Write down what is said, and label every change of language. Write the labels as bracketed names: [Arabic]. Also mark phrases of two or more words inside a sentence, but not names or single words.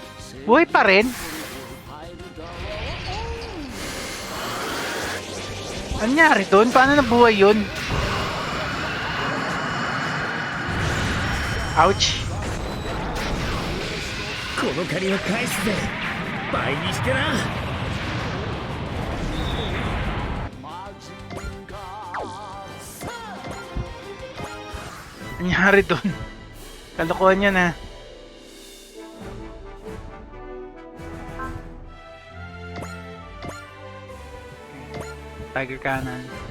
[Filipino] Buhay pa rin? Anyari doon? Paano nabuhay yun? Ouch! [Japanese] この借りは返すぜ。倍にしてな。 [Filipino] Anyari doon? Kalokohan yun ah. Tiger Cannon.